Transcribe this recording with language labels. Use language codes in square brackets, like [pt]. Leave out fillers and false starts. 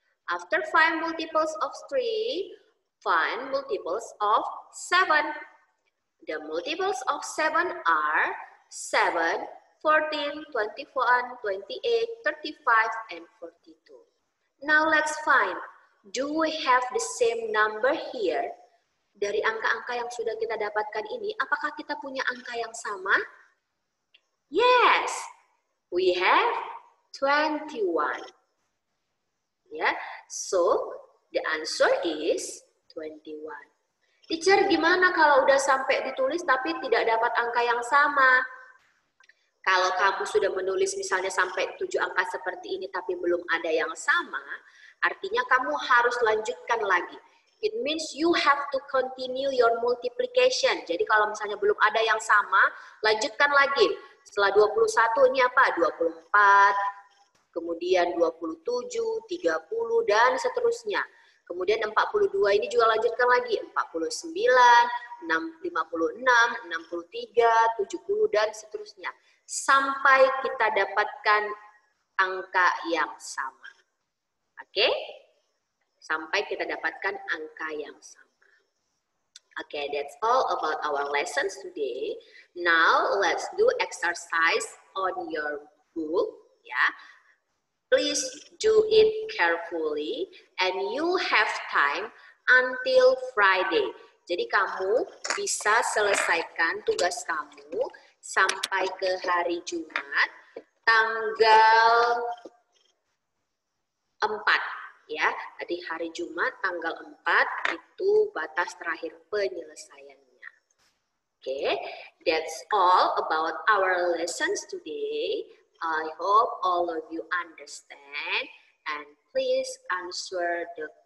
[en] After find multiples of 3, find multiples of 7. The multiples of 7 are 7, 14, 21, 28, 35, and 42. Now let's find, do we have the same number here? [id] Dari angka-angka yang sudah kita dapatkan ini, apakah kita punya angka yang sama? [en] Yes, we have 21. Yeah, so the answer is 21. [id] Teacher, gimana kalau udah sampai ditulis tapi tidak dapat angka yang sama? Kalau kamu sudah menulis misalnya sampai 7 angka seperti ini tapi belum ada yang sama, artinya kamu harus lanjutkan lagi. [en] It means you have to continue your multiplication. [id] Jadi kalau misalnya belum ada yang sama, lanjutkan lagi. Setelah 21 ini apa? 24, kemudian 27, 30, dan seterusnya. Kemudian 42 ini juga lanjutkan lagi, 49, 56, 63, 70, dan seterusnya. Sampai kita dapatkan angka yang sama. Oke? Sampai kita dapatkan angka yang sama. [en] Oke, that's all about our lessons today. Now, let's do exercise on your book. Ya. Please do it carefully and you have time until Friday. [id] Jadi kamu bisa selesaikan tugas kamu sampai ke hari Jumat tanggal 4 ya. Jadi hari Jumat tanggal 4 itu batas terakhir penyelesaiannya. [en] Okay, that's all about our lessons today. I hope all of you understand and please answer the question on your textbook carefully.